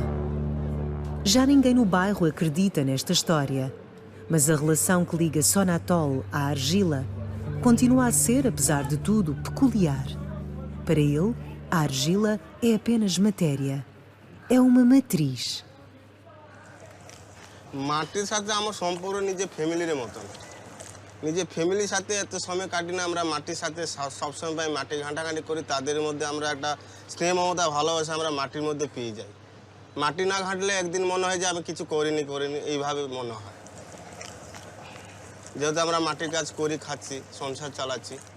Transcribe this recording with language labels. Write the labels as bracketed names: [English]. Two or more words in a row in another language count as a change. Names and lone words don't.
[Portuguese] Já ninguém no bairro acredita nesta história, mas a relação que liga Sonatol à argila continua a ser, apesar de tudo, peculiar. Para ele, a argila é apenas matéria. É uma matriz. [Bangla] মাটির সাথে আমার সম্পর্ক নিজে ফ্যামিলির মতন নিজে ফ্যামিলির সাথে এত সময় কাটি না আমরা মাটির সাথে সবসময় মাটি ঘাঁটাঘাঁটি করি তাদের মধ্যে আমরা একটা স্নেহ মমতা ভালোবাসা আমরা মাটির মধ্যে পেয়ে যাই মাটি না ঘাঁটলে একদিন মনে হয় যে আমি কিছু করিনি এইভাবে মনে হয় যেহেতু আমরা মাটির কাজ করি খাচ্ছি সংসার চালাচ্ছি